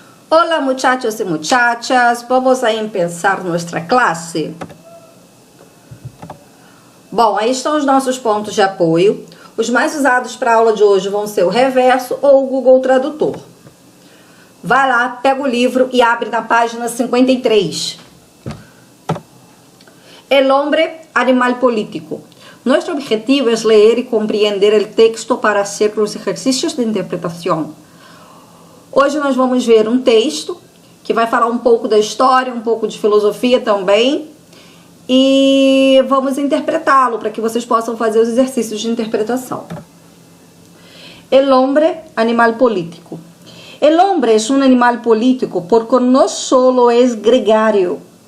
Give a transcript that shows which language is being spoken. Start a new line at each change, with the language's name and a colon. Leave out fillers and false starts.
Spanish: Hola muchachos y muchachas, vamos a empezar nuestra classe.
Portuguese: Bom, aí estão os nossos pontos de apoio. Os mais usados para a aula de hoje vão ser o Reverso ou o Google Tradutor. Vai lá, pega o livro e abre na página 53.
Spanish: El hombre, animal político. Nuestro objetivo es leer y comprender el texto para hacer los ejercicios de interpretación.
Portuguese: Hoje nós vamos ver um texto que vai falar um pouco da história, um pouco de filosofia também, e vamos interpretá-lo para que vocês possam fazer os exercícios de interpretação.
Spanish: El hombre, animal político. El hombre es un animal político porque no solo es gregário.